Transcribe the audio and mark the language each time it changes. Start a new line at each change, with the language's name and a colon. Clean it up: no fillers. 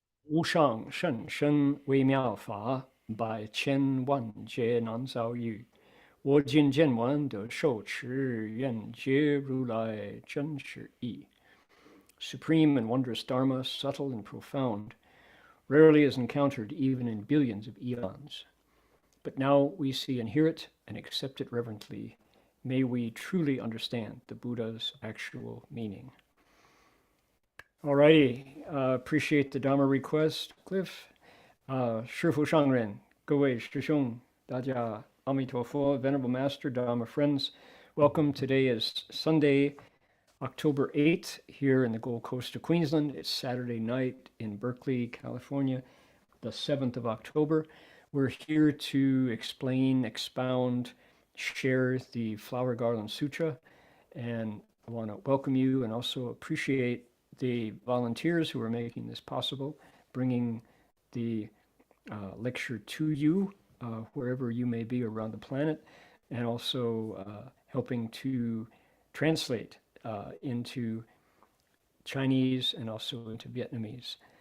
Chinese: 无上甚深微妙法，百千万劫难遭遇。我今见闻得受持，愿解如来真实义。
English: Supreme and wondrous Dharma, subtle and profound, rarely is encountered even in billions of eons. But now we see and hear it and accept it reverently. May we truly understand the Buddha's actual meaning. Alrighty, appreciate the Dharma request, Cliff.
Chinese: 师父上人，各位师兄，大家阿弥陀佛,
English: Venerable Master, Dharma friends, welcome. Today is Sunday, October 8th, here in the Gold Coast of Queensland. It's Saturday night in Berkeley, California, the 7th of October. We're here to explain, expound, share the Flower Garland Sutra, and I want to welcome you and also appreciate the volunteers who are making this possible, bringing the lecture to you wherever you may be around the planet, and also helping to translate into Chinese and also into Vietnamese.